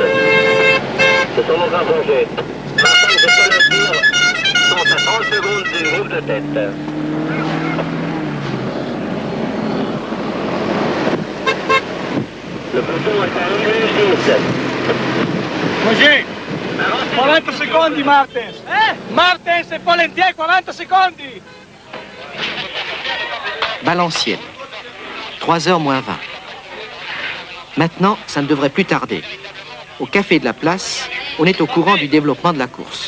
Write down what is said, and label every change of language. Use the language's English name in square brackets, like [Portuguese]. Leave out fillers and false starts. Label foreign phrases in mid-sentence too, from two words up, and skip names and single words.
[French] Ce sont nos insurgés. Martin et Pollentier sont à 30 secondes du groupe de tête. Le peloton est à 1 minute 10. [Italian] Così! 40 secondi Martens! Martens e Pollentier, 40 secondi! [French] Valenciennes, 3h moins 20. Maintenant, ça ne devrait plus tarder. Au café de la place, on est au courant du développement de la course.